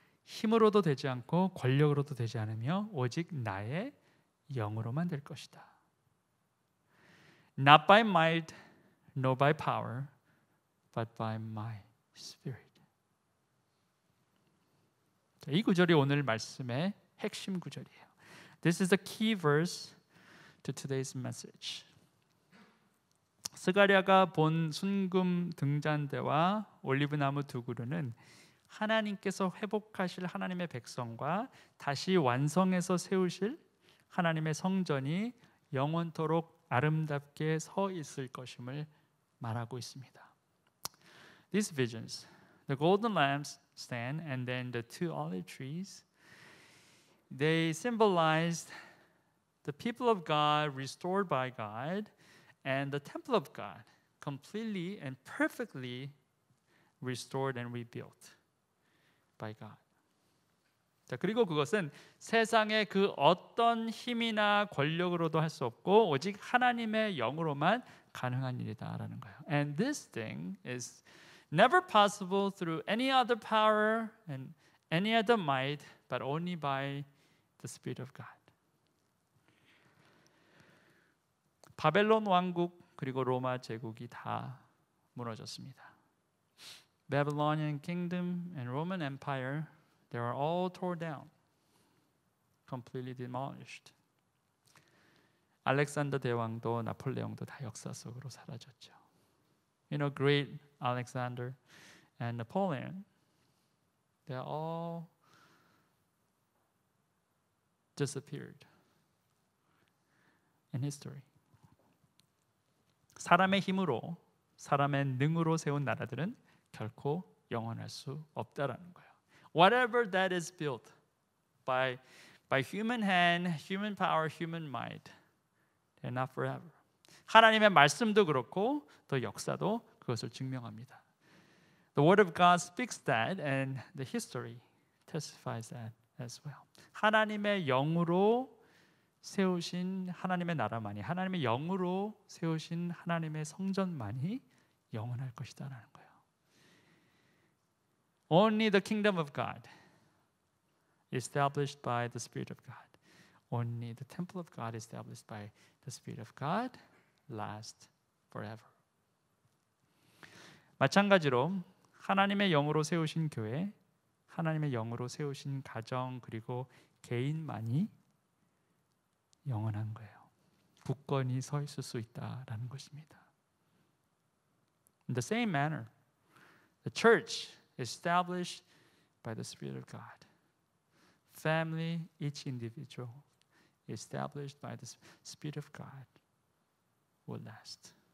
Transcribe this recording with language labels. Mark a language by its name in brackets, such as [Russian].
[Korean] 힘으로도 되지 않고 권력으로도 되지 않으며 오직 나의 영으로만 될 것이다. [English] Not by might, nor by power, but by my Spirit. [Korean] 이 구절이 오늘 말씀의 핵심 구절이에요. [English] This is the key verse to today's message. [Korean] 스가랴가 본 순금 등잔대와 올리브나무 2그루는 하나님께서 회복하실 하나님의 백성과 다시 완성해서 세우실 하나님의 성전이 영원토록 아름답게 서 있을 것임을 말하고 있습니다. [English] These visions, the golden lampstand, and then the two olive trees, they symbolized the people of God restored by God and the temple of God completely and perfectly restored and rebuilt by God. [Korean] 자, 그리고 그것은 세상의 그 어떤 힘이나 권력으로도 할 수 없고 오직 하나님의 영으로만 가능한 일이다라는 거예요. [English] And this thing is never possible through any other power and any other might, but only by the Spirit of God. [Korean] 바벨론 왕국 그리고 로마 제국이 다 무너졌습니다. [English] Babylonian kingdom and Roman Empire, they are all torn down, completely demolished. [Korean] 알렉산더 대왕도 나폴레옹도 다 역사 속으로 사라졌죠. [English] You know, great Alexander and Napoleon, they all disappeared in history. [Korean] 사람의 힘으로, 사람의 능으로 세운 나라들은 결코 영원할 수 없다라는 거예요. [English] Whatever that is built by human hand, human power, human might, they're not forever. [Korean] 하나님의 말씀도 그렇고 또 역사도 그것을 증명합니다. [English] The word of God speaks that, and the history testifies that as well. [Korean] 하나님의 영으로 세우신 하나님의 나라만이, 하나님의 영으로 세우신 하나님의 성전만이 영원할 것이다라는 거예요. [English] Only the kingdom of God, established by the Spirit of God, only the temple of God, established by the Spirit of God, lasts forever. [Korean] 마찬가지로 하나님의 영으로 세우신 교회, 하나님의 영으로 세우신 가정 그리고 개인만이 영원한 거예요. 굳건히 서 있을 수 있다라는 것입니다. [English] In the same manner, the church established by the Spirit of God, family, each individual established by the Spirit of God will last.